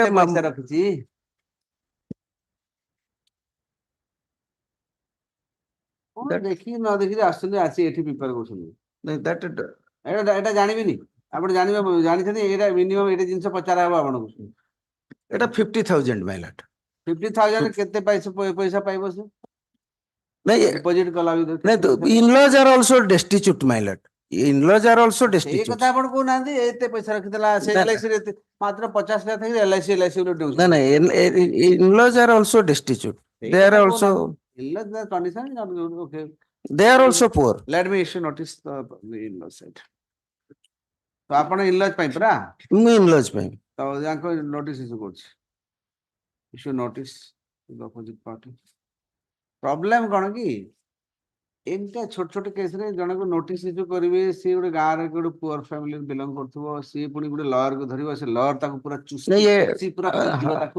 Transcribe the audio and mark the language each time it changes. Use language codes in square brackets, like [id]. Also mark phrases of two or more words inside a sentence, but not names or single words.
[or] କେତେ ପଇସା ରଖିଛି ଦେଖିକି ନ ଦେଖିକି ଆସୁଛନ୍ତି ଆସି ଏଠି ପ୍ରିପେୟାର କରୁଛନ୍ତି ଏଇଟା ଜାଣିବିନି ଆପଣ ଜାଣିଛନ୍ତି ଏଇଟା ମିନିମମ୍ ଏଇଟା ଜିନିଷ ପଚାରା ହବ ଆପଣଙ୍କୁ ଏଟା 50,000 [en] my lord [or] 50,000 କେତେ ପଇସା ପାଇବ ସେ ନାଇଁ ଡିପୋଜିଟ୍ କଲା [en] in-laws are also destitute my lord in-laws are also [or] ସେଇ [en] destitute [or] କଥା ଆପଣ କହୁନାହାନ୍ତି ଏତେ ପଇସା ରଖିଥିଲା ସେ LIC ରେ ମାତ୍ର 50,000 ଥାଇ LIC ରେ ନା ନା [en] in-laws are also destitute they are also condition okay they are also poor let me issue notice the in-law side [or] ତ ଆପଣ in-laws ପାଇଁ ପରା ମୁଁ in-laws ପାଇଁ ତ ଯାଙ୍କ [en] notice issue [or] କରୁଛି [en] issue notice opposite party problem [or] କଣ କି ଏମିତିଆ ଛୋଟ ଛୋଟ କେସରେ ଜଣକୁ [en] notice issue [or] କରିବେ ସିଏ ଗୋଟେ ଗାଁରେ ଗୋଟେ ପୁଅର [en] family belong [or] କରୁଥିବ ସିଏ ପୁଣି ଗୋଟେ ଲୟରକୁ ଧରିବ ସେ ଲୟର ତାକୁ ପୁରା ପୁରା ଚୁଷିବ ତାକୁ